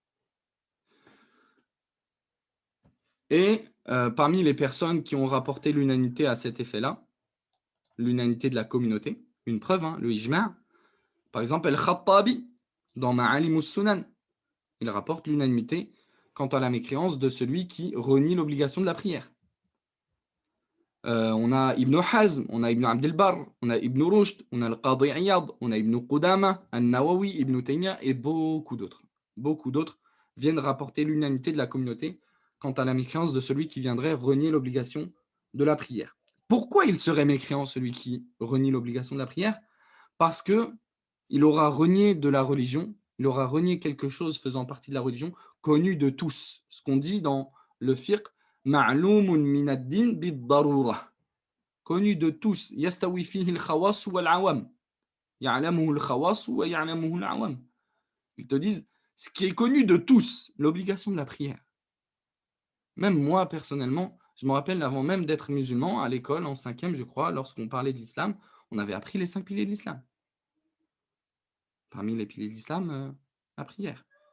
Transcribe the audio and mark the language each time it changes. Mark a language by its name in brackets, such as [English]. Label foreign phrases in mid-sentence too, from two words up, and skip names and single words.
[French] Et parmi les personnes qui ont rapporté l'unanimité à cet effet-là, l'unanimité de la communauté, une preuve, hein, le ijma', par exemple, Al-Khattabi, dans Ma'alim al-Sunan, il rapporte l'unanimité quant à la mécréance de celui qui renie l'obligation de la prière. On a Ibn Hazm, on a Ibn Abd al-Barr, on a Ibn Rushd, on a Al-Qadi Iyad, on a Ibn Qudama, An-Nawawi, Ibn Taymiyyah et beaucoup d'autres. Beaucoup d'autres viennent rapporter l'unanimité de la communauté quant à la mécréance de celui qui viendrait renier l'obligation de la prière. Pourquoi il serait mécréant, celui qui renie l'obligation de la prière? Parce que il aura renié de la religion, il aura renié quelque chose faisant partie de la religion, connu de tous. Ce qu'on dit dans le fiqh, [Arabic] معلوم من الدين بالضرورة. [French] Connu de tous. [Arabic] يستوي فيه الخواص والعوام يعلمه الخواص ويعلمه العوام. [French] Ils te disent ce qui est connu de tous, l'obligation de la prière. Même moi, personnellement, je me rappelle avant même d'être musulman, à l'école, en 5e, je crois, lorsqu'on parlait de l'islam, on avait appris les 5 piliers de l'islam. Parmi les piliers de l'islam, la prière.